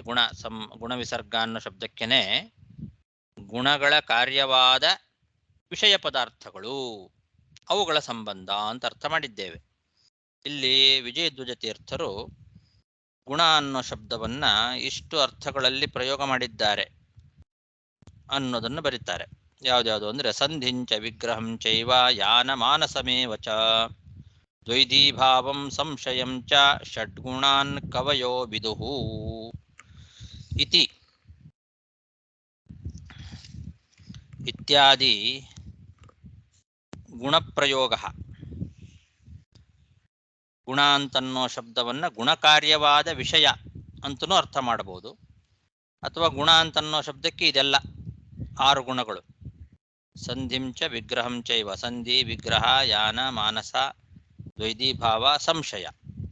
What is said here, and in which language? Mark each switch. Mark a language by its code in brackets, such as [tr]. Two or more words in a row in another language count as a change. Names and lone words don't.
[kn] ಗುಣ ವಿಸರ್ಗ ಅನ್ನೋ ಶಬ್ದಕ್ಕೆನೆ ಗುಣಗಳ ಕಾರ್ಯವಾದ ವಿಷಯ ಪದಾರ್ಥಗಳು, ಅವುಗಳ ಸಂಬಂಧ ಅಂತ ಅರ್ಥ ಮಾಡಿದ್ದೇವೆ. ಇಲ್ಲಿ ವಿಜಯಧ್ವಜ ತೀರ್ಥರು ಗುಣ ಅನ್ನೋ ಶಬ್ದವನ್ನ ಇಷ್ಟು ಅರ್ಥಗಳಲ್ಲಿ ಪ್ರಯೋಗ ಮಾಡಿದ್ದಾರೆ ಅನ್ನೋದನ್ನು ಬರೀತಾರೆ. ಯಾವ್ದ್ಯಾವುದು ಅಂದ್ರೆ [sa] ಸಂಧಿಂಚ ವಿಗ್ರಹಂ ಚೈವ ಯಾನ ಮಾನಸಮೇವ ಚ ದ್ವೈಧೀಭಾವಂ ಸಂಶಯಂ ಚ ಷಡ್ಗುಣಾನ್ ಕವಯೋ ವಿದುಹು ಇತಿ ಇತ್ಯಾದಿ ಗುಣಪ್ರಯೋಗ. [kn] ಗುಣ ಅಂತನ್ನೋ ಶಬ್ದವನ್ನ ಗುಣಕಾರ್ಯವಾದ ವಿಷಯ ಅಂತನೂ ಅರ್ಥ ಮಾಡಬಹುದು, ಅಥವಾ ಗುಣ ಅಂತನ್ನೋ ಶಬ್ದಕ್ಕೆ ಇದೆಲ್ಲ 6 ಗುಣಗಳು. [sa] ಸಂಧಿಂಚ ವಿಗ್ರಹಂ ಚೈವ, ಸಂಧಿ, ವಿಗ್ರಹ, ಯಾನ, ಮಾನಸ, ದ್ವೈಧೀಭಾವ, ಸಂಶಯ.